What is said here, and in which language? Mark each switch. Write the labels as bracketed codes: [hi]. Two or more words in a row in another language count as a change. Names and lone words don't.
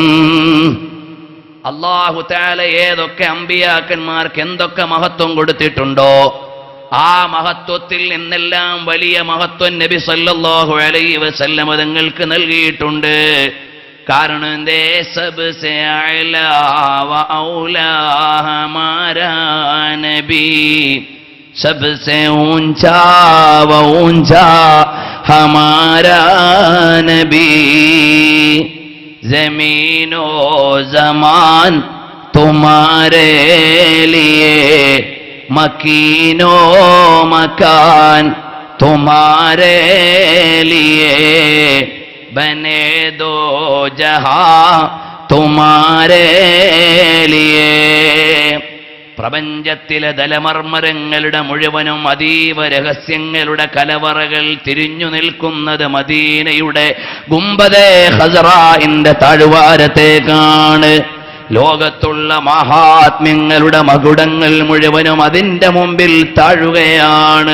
[ar] الله تعالى [ml] ഏതൊക്കെ അമ്പിയാക്കന്മാർക്ക് എന്തൊക്കെ മഹത്വം കൊടുത്തിട്ടുണ്ടോ ആ മഹത്വത്തിൽ നിന്നെല്ലാം വലിയ മഹത്വം നബി [ar] صلى الله عليه وسلم [ml] തങ്ങൾക്ക് നൽകിയിട്ടുണ്ട്. കാരണം എന്തേ? [ur] سب سے اعلیٰ و اولیٰ ہمارا نبی، سب سے اونچا و اونچا ہمارا نبی, زمین و زماں تمہارے لیے، مکین و مکاں تمہارے لیے، بنے دو جہاں تمہارے لیے. [ml] പ്രപഞ്ചത്തിലെ ദലമർമരങ്ങളുടെ മുഴുവനും അതീവ രഹസ്യങ്ങളുടെ കലവറകൾ തിരിഞ്ഞു നിൽക്കുന്നത് മദീനയുടെ ഗുംബദെ ഖസ്റാഇന്റെ താഴ്വാരത്തേക്കാണ്. ലോകത്തുള്ള മഹാത്മ്യങ്ങളുടെ മകുടങ്ങൾ മുഴുവനും അതിന്റെ മുമ്പിൽ താഴുകയാണ്.